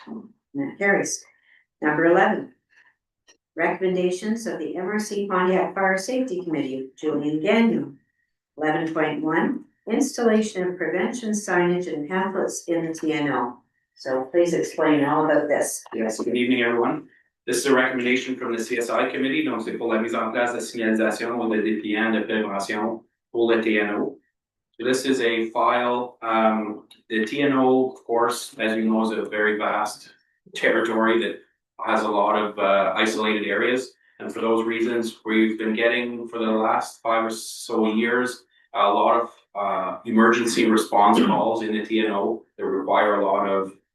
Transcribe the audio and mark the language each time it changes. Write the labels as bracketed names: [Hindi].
[English] And that carries. Number 11. Recommendations of the MRC Pontiac Fire Safety Committee, Julian Gagnon. 11.1, installation of prevention signage and pamphlets in the TNO. So please explain all about this. Yes, good evening, everyone. This is a recommendation from the CSI committee, [French] donc c'est pour la mise en place de signalisation ou de dépliant de prévention pour le TNO. [English] So this is a file, the TNO, of course, as you know, is a very vast territory that has a lot of isolated areas. And for those reasons, we've been getting for the last 5 or so years, a lot of emergency response calls in the TNO that require a lot of